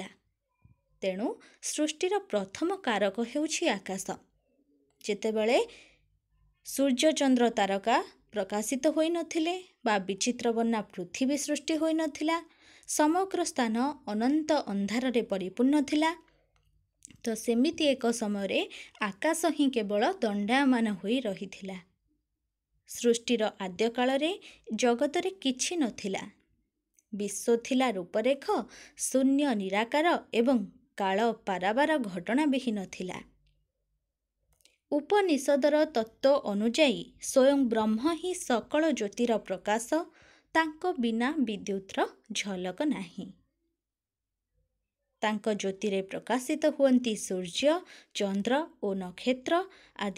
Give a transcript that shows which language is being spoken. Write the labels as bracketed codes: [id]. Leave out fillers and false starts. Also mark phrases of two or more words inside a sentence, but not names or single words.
[or] ତେଣୁ ସୃଷ୍ଟିର ପ୍ରଥମ କାରକ ହେଉଛି ଆକାଶ। ଯେତେବେଳେ ସୂର୍ଯ୍ୟ ଚନ୍ଦ୍ର ତାରକା ପ୍ରକାଶିତ ହୋଇ ନଥିଲେ ବା ବିଚିତ୍ର ବର୍ଣ୍ଣା ପୃଥିବୀ ସୃଷ୍ଟି ହୋଇ ନଥିଲା, ସମଗ୍ର ସ୍ଥାନ ଅନନ୍ତ ଅନ୍ଧାର ରେ ପରିପୂର୍ଣ୍ଣ ଥିଲା। ତ ସେମିତି ଏକ ସମୟ ରେ ଆକାଶ ହିଁ କେବଳ ଦଣ୍ଡାୟମାନ ହୋଇ ରହିଥିଲା। ସୃଷ୍ଟିର ଆଦ୍ୟ କାଳ ରେ ଜଗତ ରେ କିଛି ନଥିଲା। ବିଶ୍ୱ ଥିଲା ରୂପରେଖ ଶୂନ୍ୟ ନିରାକାର ଏବଂ କାଳ ପାରାବାର ଘଟଣା ବିହୀନ ଥିଲା। ଉପନିଷଦର ତତ୍ତ୍ୱ ଅନୁଯାୟୀ ସ୍ୱୟଂ ବ୍ରହ୍ମ ହିଁ ସକଳ ଜ୍ୟୋତିର ପ୍ରକାଶ, ତାଙ୍କ ବିନା ବିଦ୍ୟୁତର ଝଲକ ନାହିଁ। ତାଙ୍କ ଜ୍ୟୋତିରେ ପ୍ରକାଶିତ ହୁଅନ୍ତି ସୂର୍ଯ୍ୟ, ଚନ୍ଦ୍ର ଓ ନକ୍ଷତ୍ର ଆଦି।